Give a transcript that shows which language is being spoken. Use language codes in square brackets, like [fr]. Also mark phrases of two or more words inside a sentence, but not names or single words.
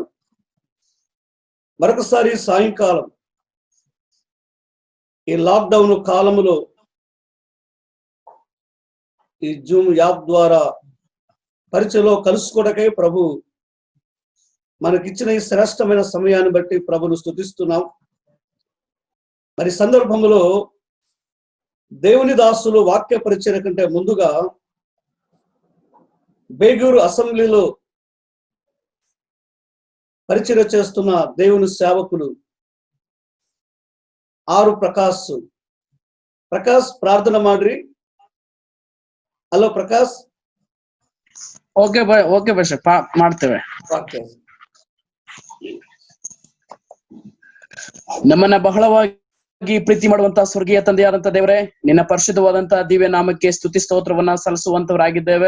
[te] మరొకసారి సాయంకాలం ఈ లాక్డౌన్ కాలంలో ఈ జూమ్ యాప్ ద్వారా పరిచయలో కలుసుకోవడకై ప్రభు మనకిచ్చిన ఈ శ్రేష్టమైన సమయాన్ని బట్టి ప్రభును స్తుతిస్తున్నాం. మరి సందర్భంలో దేవుని దాసులు వాక్య పరిచర్య కంటే ముందుగా బేగూరు అసెంబ్లీలో పరిచర్య చేస్తున్న దేవుని సేవకులు [kn] ಆರು ಪ್ರಕಾಶ್ ಪ್ರಾರ್ಥನಾ ಮಾಡ್ರಿ. ಹಲೋ ಪ್ರಕಾಶ್. ಓಕೆ ಭಾಷೆ ಮಾಡ್ತೇವೆ. ನಮ್ಮನ್ನ ಬಹಳವಾಗಿ ಪ್ರೀತಿ ಮಾಡುವಂತಹ ಸ್ವರ್ಗೀಯ ತಂದೆಯಾದಂತ ದೇವರೇ, ನಿನ್ನ ಪರಿಶುದ್ಧವಾದಂತಹ ದಿವ್ಯ ನಾಮಕ್ಕೆ ಸ್ತುತಿ ಸ್ತೋತ್ರವನ್ನ ಸಲ್ಲಿಸುವಂತವರಾಗಿದ್ದೇವೆ.